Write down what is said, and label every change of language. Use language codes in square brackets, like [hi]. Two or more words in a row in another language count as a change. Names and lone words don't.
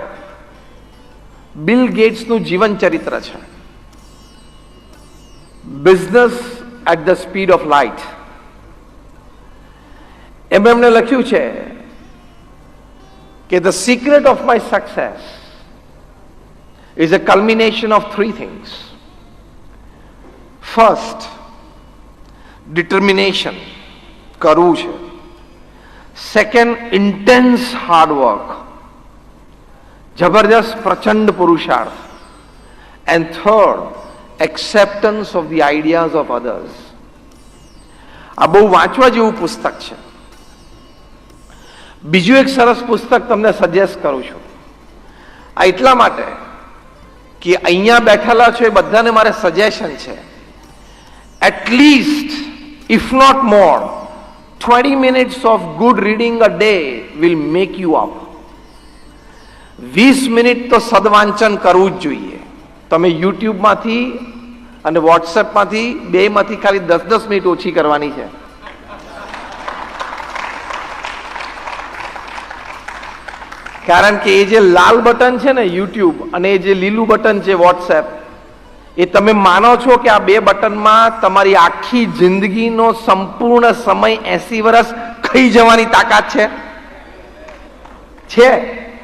[gu] બિલ ગેટ્સનું જીવન ચરિત્ર છે, બિઝનેસ એટ ધ સ્પીડ ઓફ લાઇટ. એમણે લખ્યું છે કે [en] the secret of my success is a culmination of 3 things. First, determination, [gu] કરવું છે. [en] Second, intense hard work, [gu] જબરજસ્ત પ્રચંડ પુરુષાર્થ. [en] And third, acceptance of the ideas of others. [gu] આ બહુ વાંચવા જેવું પુસ્તક છે. બીજું એક સરસ પુસ્તક તમને સજેસ્ટ કરું છું. આ એટલા માટે કે અહીંયા બેઠેલા છો એ બધાને મારે સજેશન છે. [en] atleast if not more 20 minutes of good reading a day will make you up. [gu] 20 મિનિટ તો સદવાંચન કરવું જ જોઈએ. તમે યુટ્યુબમાંથી અને વોટ્સએપમાંથી બેમાંથી ખાલી 10-10 મિનિટ ઓછી કરવાની છે. કારણ કે એ જે લાલ બટન છે ને યુટ્યુબ અને એ જે લીલું બટન છે વોટ્સએપ, એ તમે માનો છો કે આ બે બટનમાં તમારી આખી જિંદગીનો સંપૂર્ણ સમય 80 વર્ષ ખાઈ જવાની તાકાત છે?